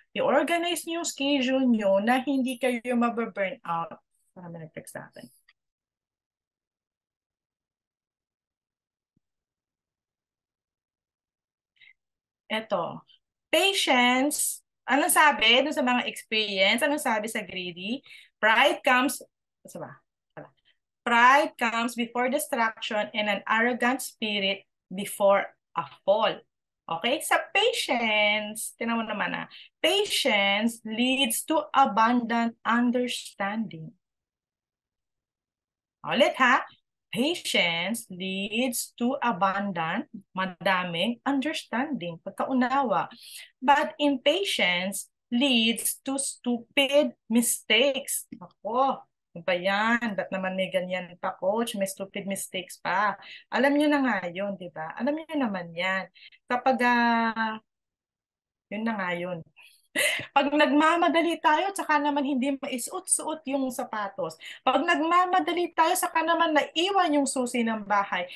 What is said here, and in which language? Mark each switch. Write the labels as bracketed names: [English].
[Filipino] I-organize niyo yung schedule nyo na hindi kayo mababurn out. Para may nag-text sa akin. Eto, patience. Anong sabi dun sa mga experience? Anong sabi sa greedy? Pride comes, sa ba? [English] Pride comes before destruction and an arrogant spirit before a fall. Okay? Sa patience, tinan mo naman patience leads to abundant understanding. Ulit ha, patience leads to abundant, madaming understanding, pagkaunawa. But impatience leads to stupid mistakes. [Filipino] Ako, ano ba yan? Ba't naman may ganyan pa, coach? May stupid mistakes pa. Alam niyo na nga yun, di ba? Alam niyo naman yan. Kapag, yun na nga yun. Pag nagmamadali tayo, saka naman hindi maisuot-suot yung sapatos. Pag nagmamadali tayo, saka naman naiwan yung susi ng bahay.